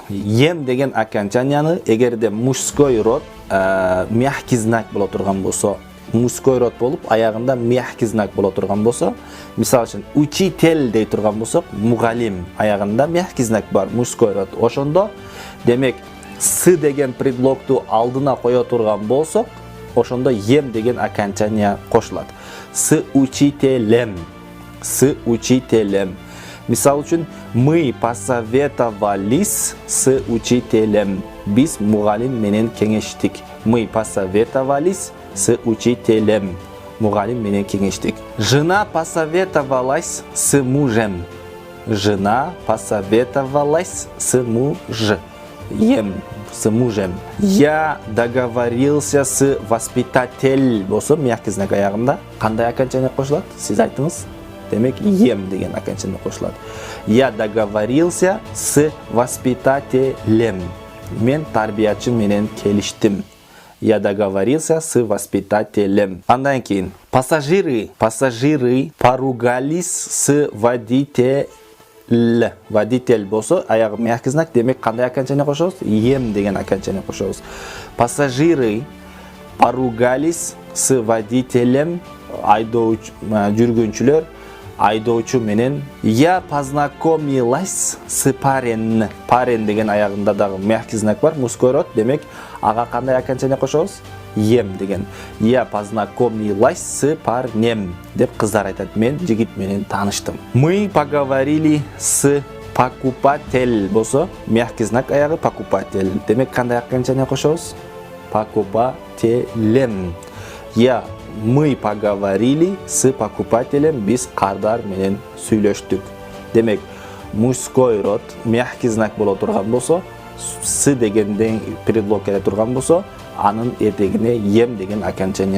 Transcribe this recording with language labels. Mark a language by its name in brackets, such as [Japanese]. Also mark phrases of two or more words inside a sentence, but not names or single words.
[Kyrgyz] Ем деген окончанияны эгерде [Russian] мужской род мягкий знак [Kyrgyz] боло турган болсо, [Russian] мужской род [Kyrgyz] болуп аягында [Russian] мягкий знак [Kyrgyz] боло турган болсо, мисалы үчүн учитель дей турган болсок, мугалим аягында [Russian] мягкий знак [Kyrgyz] бар, [Russian] мужской род. [Kyrgyz] Ошондо демек с деген предлогту алдына кое турган болсок, ошондо ем деген окончание кошулат. [Russian] С учителем. С учителем. [Kyrgyz] Мисал үчүн, [Russian] мы посоветовались с учителем. [Kyrgyz] Биз мугалим менен кеңештик. [Russian] Мы посоветовались с учителем. [Kyrgyz] Мугалим менен кеңештик. [Russian] Жена посоветовалась с мужем. Жена посоветовалась с мужем. С мужем. Я договорился с воспитатель. [Kyrgyz] Болсо [Russian] мягкий знак [Kyrgyz] аягында кандай окончание кошулат? Сиз айтыңыз. Демек, ем деген окончание кошулат. [Russian] Я договорился с воспитателем. [Kyrgyz] Мен тарбиячы менен келиштим. [Russian] Я договорился с воспитателем. [Kyrgyz] Андан кейін [Russian] пассажиры поругались с водителем. [Kyrgyz] Водитель болсо аягы [Russian] мягкий знак, [Kyrgyz] демек кандай окончание кошобуз? Ем деген окончание кошобуз. [Russian] Пассажиры поругались с водителем. [Kyrgyz] Жүргүнчүлөр айдоочу менен. [Russian] Я познакомилась с парень. [Kyrgyz] Парень деген аягында дагы [Russian] мягкий знак [Kyrgyz] бар, [Russian] мужской род, [Kyrgyz] демек ага кандай окончание кошобуз? Ем деген. [Russian] Я познакомилась с парнем [Kyrgyz] деп кыздар айтат. Мен жигит менен тааныштым. [Russian] Мы поговорили с покупатель болсо, мягкий знак аягы покупатель. [Kyrgyz] Демек кандай окончание кошобуз? [Russian] Покупателем. Мы поговорили с покупателем, [Kyrgyz] биз кардар менен сүйлөштүк. Демек, [Russian] мужской род мягкий знак [Kyrgyz] боло турган болсо, с дегенден предлог келе турган болсо, анын эртегине ем деген окончание